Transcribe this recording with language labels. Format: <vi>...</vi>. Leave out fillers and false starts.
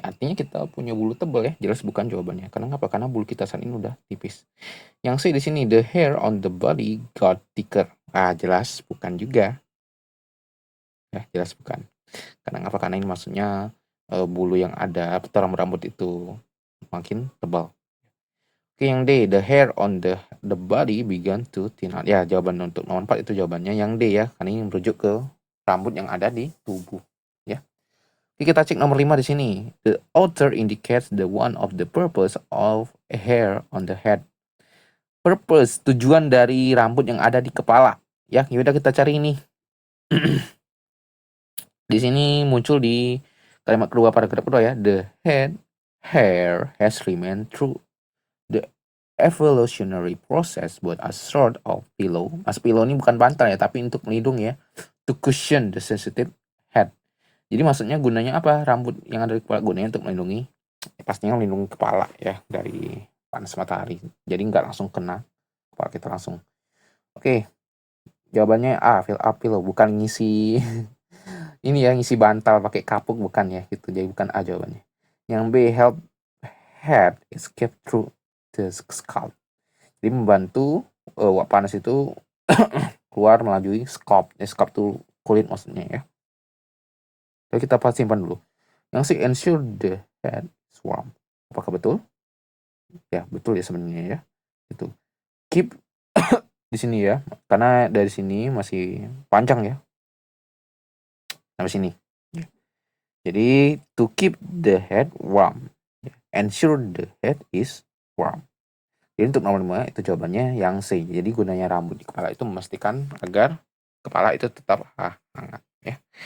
<id>Artinya kita punya bulu tebal ya, jelas bukan jawabannya. Karena apa? Karena bulu kita saat ini udah tipis. Yang C di sini,</id> <en>the hair on the body got thicker.</en> <id>Ah, jelas bukan juga Ya, jelas bukan. Karena apa? Karena ini maksudnya bulu yang ada atau rambut itu makin tebal.</id> <en>Oke, yang D, the hair on the body began to thin out.</en> <id>Ya, jawaban untuk nomor 4 itu jawabannya yang D ya, karena ini merujuk ke rambut yang ada di tubuh, ya. Oke, kita cek nomor 5 di sini.</id> <en>The author indicates the one of the purpose of a hair on the head.</en> <id>Purpose, tujuan dari rambut yang ada di kepala. Ya, yaudah kita cari ini. Di sini muncul di kalimat kedua paragraf kedua ya.</id> <en>The hair has remained through the evolutionary process buat a sort of pillow. As pillow</en> <id>ini bukan bantal ya, tapi untuk melindungi ya.</id> <en>To cushion the sensitive head.</en> <id>Jadi maksudnya gunanya apa? Rambut yang ada di kepala gunanya untuk melindungi, pastinya melindungi kepala ya dari panas matahari. Jadi nggak langsung kena kepala kita langsung. Oke, jawabannya A,</id> <en>fill up pillow,</en> <id>bukan ngisi ini ya, ngisi bantal pakai kapuk, bukan ya gitu. Jadi bukan A jawabannya.</id> <en>Yang B, help head escape through the scalp.</en> <id>Jadi membantu uap panas itu keluar melalui scalp. Scalp itu kulit maksudnya ya. Jadi kita simpan dulu.</id> <en>Yang C, ensure the head is warm.</en> <id>Apakah betul? Ya, betul ya sebenarnya ya. Itu. Keep di sini ya. Karena dari sini masih panjang ya. Sampai sini.</id> <en>Jadi to keep the head warm. Ensure the head is warm.</en> <id>Jadi untuk nomor 5 itu jawabannya yang C. Jadi gunanya rambut di kepala itu memastikan agar kepala itu tetap hangat ya.</id>